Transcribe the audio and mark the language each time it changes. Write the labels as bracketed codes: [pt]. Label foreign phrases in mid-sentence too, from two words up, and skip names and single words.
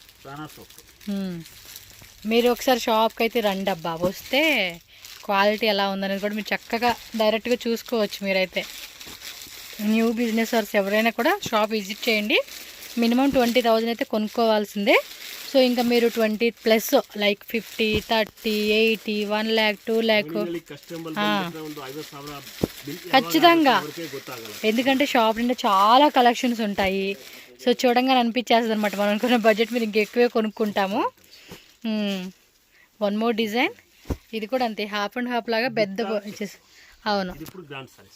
[te] మీరు ఒకసారి షాప్కి అయితే రండి అబ్బా, వస్తే క్వాలిటీ ఎలా ఉందనేది కూడా మీరు చక్కగా డైరెక్ట్గా చూసుకోవచ్చు. మీరైతే [en] new business [te] వర్స్ ఎవరైనా కూడా [en] shop visit [te] చేయండి. మినిమం 20,000 అయితే కొనుక్కోవాల్సిందే. సో ఇంకా మీరు 20+ లైక్ 50, 30, 80, 1 lakh, 2 lakh [kn] ಕಸ್ಟಮರ್ ಒಂದು 50,000 ಬಿಲ್ [te] ఖచ్చితంగా. ఎవరికే ಗೊತ್ತಾಗಲ್ಲ. ఎందుకంటే షాప్ నిండా చాలా కలెక్షన్స్ ఉంటాయి. సో చూడంగానే అనిపించేస్తుంది అనమాట, మనం అనుకున్న బడ్జెట్ మీద ఇంకెక్కువే కొనుక్కుంటాము. 1 more డిజైన్, ఇది కూడా అంతే, [en] half and half [te] లాగా పెద్ద ఇచ్చేసి. అవును, ఇది ఇప్పుడు [en] grand sarees.